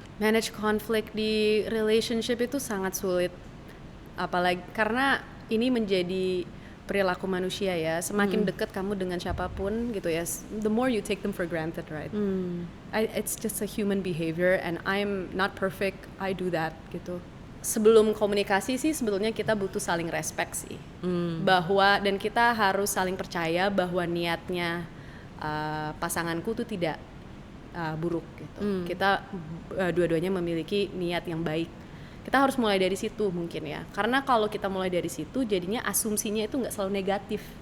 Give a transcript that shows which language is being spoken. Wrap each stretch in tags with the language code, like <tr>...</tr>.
<id>Manage konflik di relationship itu sangat sulit, apalagi karena ini menjadi perilaku manusia ya. Semakin dekat kamu dengan siapapun gitu ya,</id> <en>the more you take them for granted, right? It's just a human behavior and I'm not perfect, I do that gitu.</en> <id>Sebelum komunikasi sih sebetulnya kita butuh saling respect sih, bahwa dan kita harus saling percaya bahwa niatnya pasanganku tuh tidak buruk gitu. Kita dua-duanya memiliki niat yang baik. kita harus mulai dari situ mungkin ya, karena kalau kita mulai dari situ jadinya asumsinya itu nggak selalu negatif.</id>